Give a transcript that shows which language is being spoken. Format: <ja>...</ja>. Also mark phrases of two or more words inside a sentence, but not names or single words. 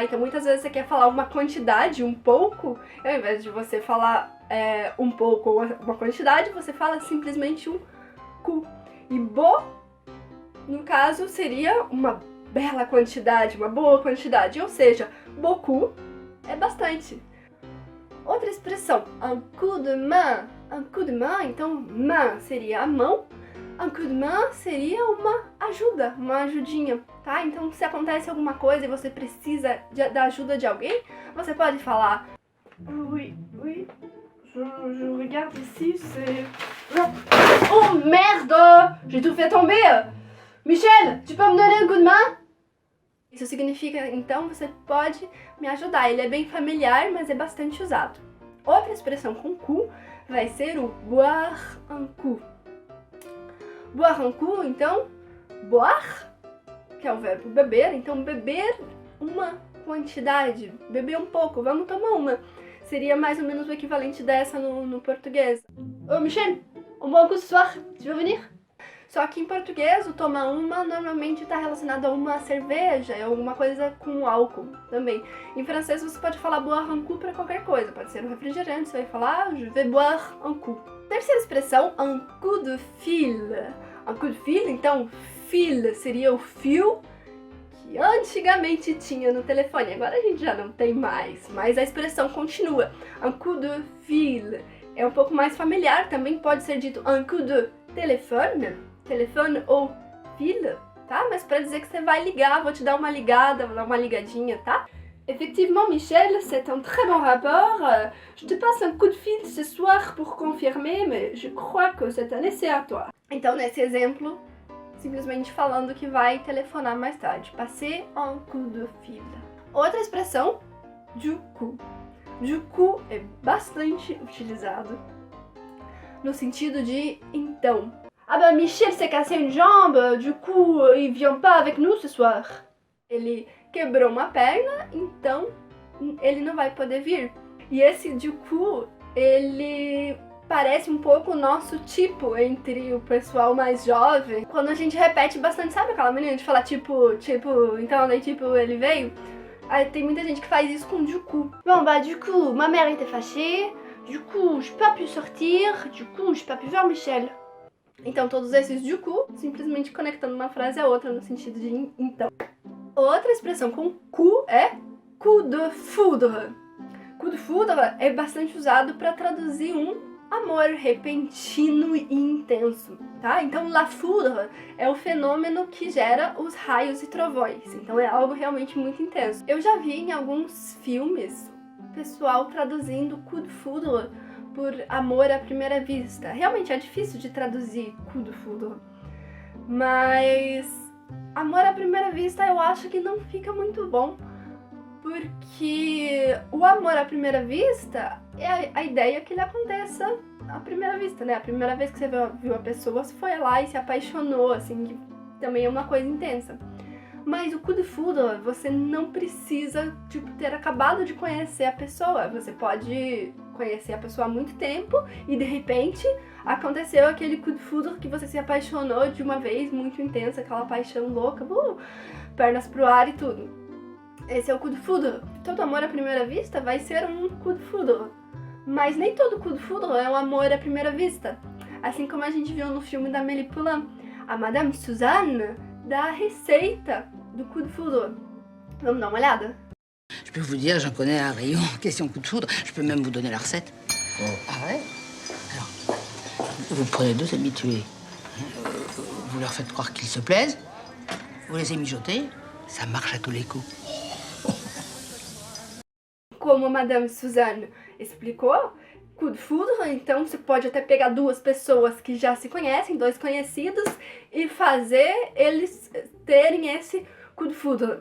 <pt>Então muitas vezes você quer falar uma quantidade, um pouco, ao invés de você falar um pouco ou uma quantidade, você fala simplesmente um cu. E bo, no caso, seria uma bela quantidade, uma boa quantidade, ou seja, beaucoup é bastante. Outra expressão,</pt> <fr>un coup de main. Un coup de main,</fr> <pt>então main seria a mão,</pt> <fr>un coup de main</fr> <pt>seria uma ajuda, uma ajudinha, tá? Então se acontece alguma coisa e você precisa da ajuda de alguém, você pode falar</pt> <fr>oui, je regarde ici, c'est... Oh merde! J'ai tout fait tomber! Michel, tu peux me donner un coup de main?</fr> <pt>Isso significa, então, você pode me ajudar. Ele é bem familiar, mas é bastante usado. Outra expressão com cu vai ser o</pt> <fr>boire un coup. Boire un coup,</fr> <pt>então, boire, que é o verbo beber, então beber uma quantidade, beber um pouco, vamos tomar uma. Seria mais ou menos o equivalente dessa no português.</pt> <fr>Ô Michel, on boit un coup ce soir, tu veux venir?</fr> <pt>Só que em português, o tomar uma normalmente está relacionado a uma cerveja, é alguma coisa com álcool também. Em francês você pode falar</pt> <fr>boire un coup</fr> <pt>para qualquer coisa, pode ser um refrigerante, você vai falar</pt> <fr>je vais boire un coup.</fr> <pt>Terceira expressão,</pt> <fr>un coup de fil. Un coup de fil,</fr> <pt>então fil seria o fio que antigamente tinha no telefone, agora a gente já não tem mais, mas a expressão continua.</pt> <fr>Un coup de fil</fr> <pt>é um pouco mais familiar, também pode ser dito</pt> <fr>un coup de</fr> <pt>telefone, telefone ou fil, tá? Mas para dizer que você vai ligar, vou te dar uma ligada, vou dar uma ligadinha, tá?</pt> <fr>Effectivement, Michel, c'est un très bon rapport. Je te passe un coup de fil ce soir pour confirmer, mais je crois que c'est un essai à toi.</fr> <pt>Então, nesse exemplo, simplesmente falando que vai telefonar mais tarde.</pt> <fr>Passer un coup de fil.</fr> <pt>Outra expressão,</pt> <fr>du coup. Du coup</fr> <pt>é bastante utilizado no sentido de então.</pt> <fr>Ah ben Michel s'est cassé une jambe, du coup il vient pas avec nous ce soir.</fr> <pt>Ele quebrou uma perna, então ele não vai poder vir. E esse</pt> <fr>du coup,</fr> <pt>ele parece um pouco o nosso tipo entre o pessoal mais jovem. Quando a gente repete bastante, sabe aquela menina de falar tipo, então daí tipo ele veio? Aí tem muita gente que faz isso com</pt> <fr>du coup. Bon bah du coup, ma mère était fâchée, du coup j'ai pas pu sortir, du coup j'ai pas pu voir Michel.</fr> <pt>Então todos esses</pt> <fr>du coup,</fr> <pt>simplesmente conectando uma frase a outra no sentido de então. Outra expressão com cu é</pt> <fr>coup de foudre. Coup de foudre</fr> <pt>é bastante usado para traduzir um amor repentino e intenso, tá? Então</pt> <fr>la foudre</fr> <pt>é o fenômeno que gera os raios e trovões, então é algo realmente muito intenso. Eu já vi em alguns filmes o pessoal traduzindo</pt> <fr>coup de foudre</fr> <pt>por amor à primeira vista. Realmente é difícil de traduzir</pt> <fr>coup de foudre,</fr> <pt>mas amor à primeira vista eu acho que não fica muito bom, porque o amor à primeira vista é a ideia que ele aconteça à primeira vista, né? A primeira vez que você viu a pessoa, você foi lá e se apaixonou, assim, que também é uma coisa intensa. Mas o</pt> <fr>coup de foudre,</fr> <pt>você não precisa, tipo, ter acabado de conhecer a pessoa. Você pode conhecer a pessoa há muito tempo e, de repente, aconteceu aquele</pt> <fr>coup de foudre</fr> <pt>que você se apaixonou de uma vez, muito intensa, aquela paixão louca. pernas pro ar e tudo. Esse é o</pt> <fr>coup de foudre.</fr> <pt>Todo amor à primeira vista vai ser um</pt> <fr>coup de foudre.</fr> <pt>Mas nem todo</pt> <fr>coup de foudre</fr> <pt>é um amor à primeira vista. Assim como a gente viu no filme da Amélie Poulain. A Madame Suzanne dá a receita do</pt> <fr>coup de foudre.</fr> <pt>Vamos dar uma olhada?</pt> <fr>Je peux vous dire, j'en connais un rayon. Question coup de foudre. Je peux même vous donner la recette. Oh. Ah ouais? Alors, vous prenez 2 habitués. Vous leur faites croire qu'ils se plaisent. Vous les mijoter. Ça marche à tous les coups.</fr> <pt>Como a Madame Suzanne explicou,</pt> <fr>coup de foudre,</fr> <pt>então você pode até pegar 2 pessoas que já se conhecem, 2 conhecidos, e fazer eles terem esse</pt> <fr>coup de foudre.</fr>